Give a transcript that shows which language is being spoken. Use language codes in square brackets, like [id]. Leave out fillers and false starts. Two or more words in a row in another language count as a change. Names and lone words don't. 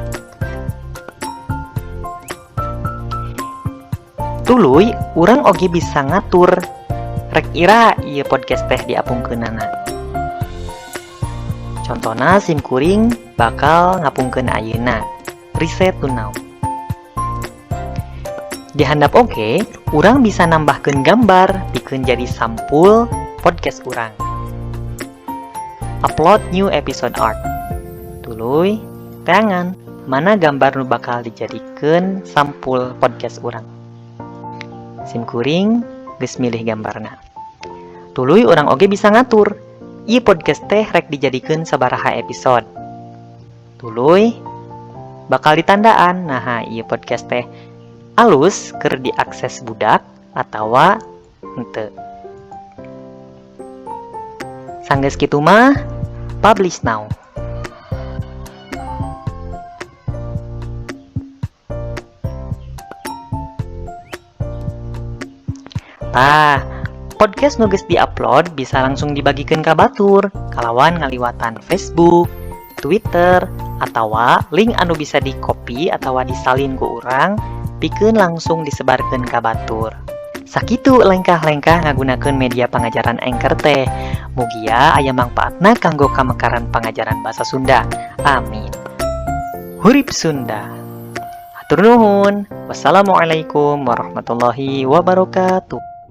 [su] Tuluy urang oge bisa ngatur rek ira ieu podcast teh diapungkeunana. Contona simkuring bakal ngapungkeun ayeuna. Riset tunau. Di handap oge, urang bisa nambahkeun gambar pikeun jadi sampul podcast urang. [en] Upload new episode art. [su] Tuluy teangan mana gambar nu bakal dijadikeun sampul podcast urang. Simkuring geus milih gambarna. Tuluy urang oge bisa ngatur ieu podcast teh rek dijadikeun sabaraha episode. Tuluy bakal ditandaan nah ieu podcast teh alus keur diakses budak atawa henteu. Sanggeus kitu mah [en] publish now. [su] Podcast nu geus di-upload bisa langsung dibagikeun ka batur kalawan ngaliwatan Facebook, Twitter, atawa link anu bisa di-copy atawa disalin ku urang pikeun langsung disebarkeun ka batur. Sakitu lengkah-lengkah ngagunakeun media pangajaran Anchor teh. Mugia aya mangpaatna kanggo kamekaran pangajaran basa Sunda. Amin. Hurip Sunda. Hatur nuhun. [ar] والسلام عليكم ورحمة الله وبركاته.